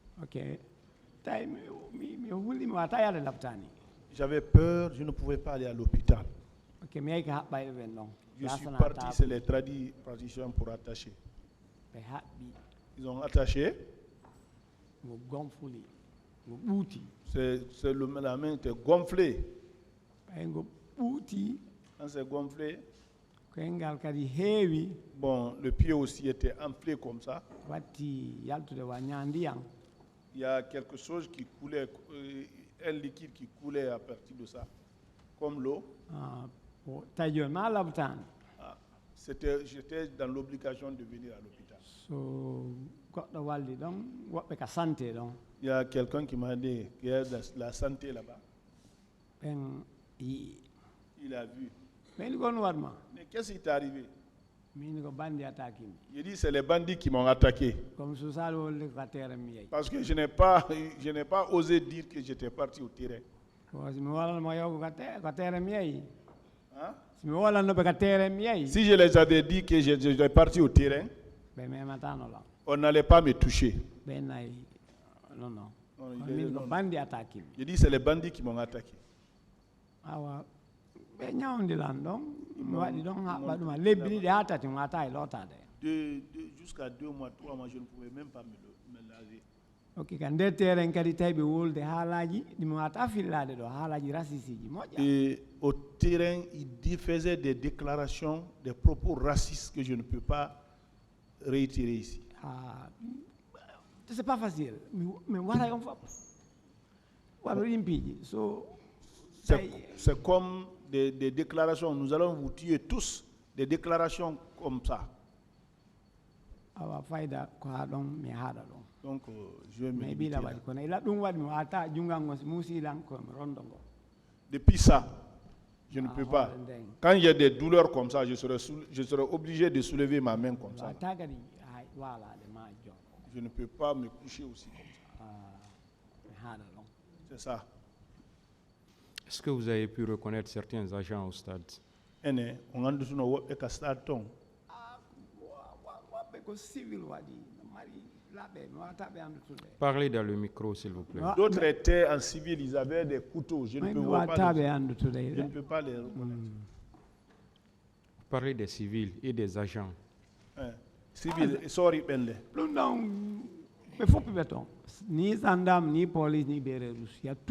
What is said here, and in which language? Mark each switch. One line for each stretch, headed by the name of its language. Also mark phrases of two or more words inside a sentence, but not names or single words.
Fula: Ok. tay mi hulli mi wata yaade laftani
French: J'avais peur, je ne pouvais pas aller à l'hôpital.
Fula: ok mi yeyka haɓɓayɓe ɓen ɗon
French: Je suis
Fula: yasana
French: parti,
Fula: ta
French: c'est les traditions pour attacher.
Fula: ɓe haɓɓi
French: Ils ont attaché,
Fula: ngo gonfuli ngo ɓuuti
French: la main était gonflée.
Fula: ɓay ngo ɓuuti
French: Quand c'est gonflé,
Fula: koyngal kadi heewi
French: bon, le pied aussi était enflé comme ça.
Fula: watti yaltude wa ñandiyan
French: Il y a quelque chose qui coulait, un liquide qui coulait à partir de ça, comme l'eau.
Fula: tawi joni ma labtani
French: Ah, j'étais dans l'obligation de venir à l'hôpital.
Fula: so goɗɗo walli ɗon woɓɓe ka santé ɗon
French: Il y a quelqu'un qui m'a dit qu'il y a de la santé là-bas.
Fula: ɓen yii
French: Il a vu.
Fula: ɓeyni gon watma
French: Mais qu'est-ce qui t'est arrivé?
Fula: min ko bandi attaquimi
French: Il dit c'est les bandits qui m'ont attaqué.
Fula: comme susali wolli ko terre mi yeyi
French: Parce que je n'ai pas osé dire que j'étais parti au terrain.
Fula: ko somi wolanmo yew ko terre mi yeyi
French: Hein?
Fula: somi wolannoɓe ka terre mi yeyi
French: Si je les avais dit que j'étais parti au terrain,
Fula: ɓe mematanola
French: on n'allait pas me toucher.
Fula: ɓe nayi non non
French: Non, il
Fula: Kono
French: est-
Fula: min ko
French: non.
Fula: bandi attaquimi
French: Je dis c'est les bandits qui m'ont attaqué.
Fula: awa ɓe ñawdilan ɗon mi
French: Mon-
Fula: waɗi ɗon haɓɓa
French: mon-
Fula: ɗuma lebbi ɗiɗi ha tati mi wata e lotade
French: Jusqu'à 2 mois, 3 mois, je ne pouvais même pas me laver.
Fula: ok ka nder terrain kadi tawi ɓe wolde haalaji ɗimi wata fillade ɗo haalaji rasisiji moƴƴa
French: Et au terrain, il faisait des déclarations, des propos racistes que je ne peux pas réitérer ici. c'est pas facile
Fula: mi waɗa on fof waɗo yimpiiji so
French: C'est comme des déclarations, nous allons vous tuer tous, des déclarations comme ça.
Fula: awa fayda ko ha ɗon mi haaɗa ɗon
French: Donc, je vais me mais limiter
Fula: ɓiila
French: là.
Fula: waɗi kono ila ɗum waɗi mi wata jungal ngo muusilan komi rondo ngo
French: Depuis ça, je ne Ah, peux pas.
Fula: hoore nden.
French: Quand il y a des douleurs comme ça, je serai obligé de soulever ma main comme ça.
Fula: wata kadi hay walade majjo
French: Je ne peux pas me coucher aussi comme ça.
Fula: mi haaɗa ɗon
French: C'est ça. Est-ce que vous avez pu reconnaître certains agents au stade? Ene, on a besoin de faire ça.
Fula: woɓɓe ko civil waɗi mari laaɓe mi wata ɓe andutude
French: Parlez dans le micro, s'il vous plaît. D'autres étaient en civil, ils avaient des couteaux. Je ne
Fula: mi
French: peux
Fula: wata
French: pas
Fula: ɓe
French: les,
Fula: andutude
French: je ne peux pas les reconnaître. Parlez des civils et des agents. Hein. Civil, sorry,
Fula: Benle. ɗum ɗon ɓe foppi ɓe toon ni gendarme ni police ni
French: béret rouge y a tout